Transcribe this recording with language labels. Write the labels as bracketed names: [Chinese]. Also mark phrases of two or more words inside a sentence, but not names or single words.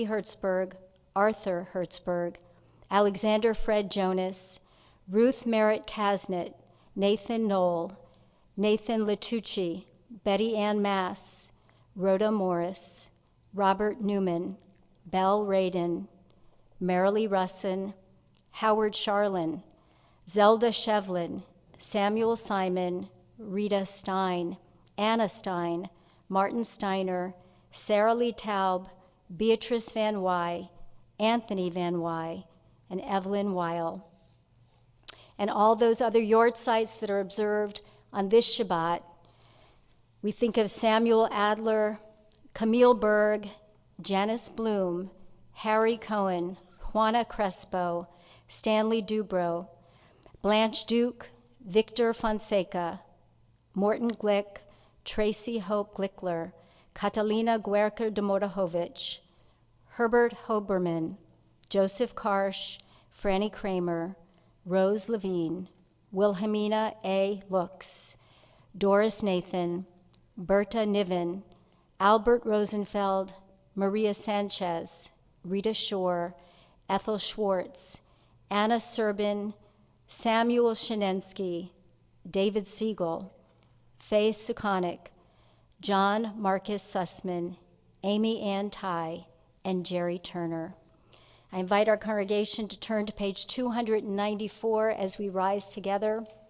[English] Hertzberg, Arthur Hertzberg, Alexander Fred Jonas, Ruth Merritt Kasnett, Nathan Knoll, Nathan Latucci, Betty Ann Mass, Rhoda Morris, Robert Newman, Belle Radin, Marilee Russin, Howard Charlin, Zelda Shevlin, Samuel Simon, Rita Stein, Anna Stein, Martin Steiner, Sarah Lee Taub, Beatrice Van Wy, Anthony Van Wy, and Evelyn Weil. And all those other yortzites that are observed on this Shabbat. We think of Samuel Adler, Camille Berg, Janice Bloom, Harry Cohen, Juana Crespo, Stanley Dubrow, Blanche Duke, Victor Fonseca, Morton Glick, Tracy Hope Glickler, Catalina Guerca de Modahovich, Herbert Hoberman, Joseph Karsh, Franny Kramer, Rose Levine, Wilhelmina A. Lux, Doris Nathan, Berta Niven, Albert Rosenfeld, Maria Sanchez, Rita Shore, Ethel Schwartz, Anna Serbin, Samuel Shinensky, David Siegel, Faye Sukonik, John Marcus Sussman, Amy Ann Ty, and Jerry Turner. I invite our congregation to turn to page 294 as we rise together.